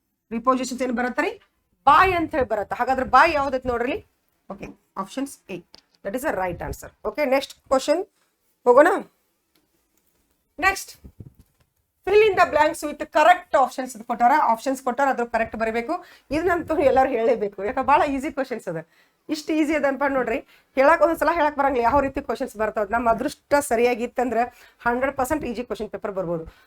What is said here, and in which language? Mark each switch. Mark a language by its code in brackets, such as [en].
[kn] Prepositions ಏನ್ ಬರತ್ತರಿ, ಬಾಯ್ ಅಂತ ಹೇಳಿ ಬರತ್ತ. ಹಾಗಾದ್ರೆ ಬಾಯ್ ಯಾವ್ದೈತಿ ನೋಡ್ರಿ. [en] Okay, options A. That is a right answer. Okay, next question [kn] ಹೋಗೋಣ. [en] Next, fill in the blanks with correct options [kn] ಕೊಟ್ಟಾರ, ಆಪ್ಷನ್ಸ್ ಕೊಟ್ಟಾರ, ಅದ್ರ ಕರೆಕ್ಟ್ ಬರೀಬೇಕು. ಇದನ್ನಂತೂ ಎಲ್ಲರೂ ಹೇಳಲೇಬೇಕು, ಯಾಕೆ ಭಾಳ ಈಸಿ ಕ್ವಶನ್ಸ್ ಅದ. ಇಷ್ಟು ಈಸಿ ಅದ ಅನ್ಕೊಂಡು ನೋಡ್ರಿ, ಒಂದೊಂದ್ಸಲ ಹೇಳಕ್ ಬರಂಗಿಲ್ಲ ಯಾವ ರೀತಿ ಕ್ವಶನ್ಸ್ ಬರ್ತಾವ. ನಮ್ಮ ಅದೃಷ್ಟ ಸರಿಯಾಗಿತ್ತಂದ್ರೆ 100% ಈಸಿ ಕ್ವಶನ್ ಪೇಪರ್ ಬರ್ಬೋದು.